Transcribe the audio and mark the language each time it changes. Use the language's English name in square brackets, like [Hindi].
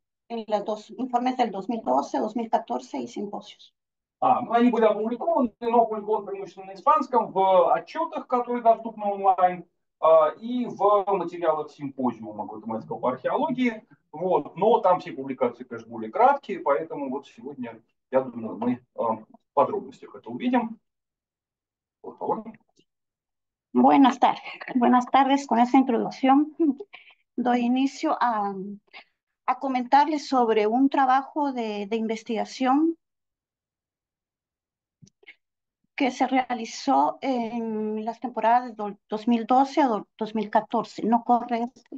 [Spanish] En los dos informes del 2012, 2014 y simposios. [Russian] Ну, они были опубликованы, но опубликованы преимущественно на испанском, в отчетах, которые доступны онлайн, и в материалах симпозиума гватемальского по археологии. Вот. Но там все публикации, конечно, более краткие, поэтому вот сегодня, я думаю, мы в подробностях это увидим. [Spanish] Por favor. Buenas tardes. Buenas tardes. Con esta introducción doy inicio a comentarles sobre un trabajo de investigación que se realizó en las temporadas de 2012 a 2014. ¿No corre?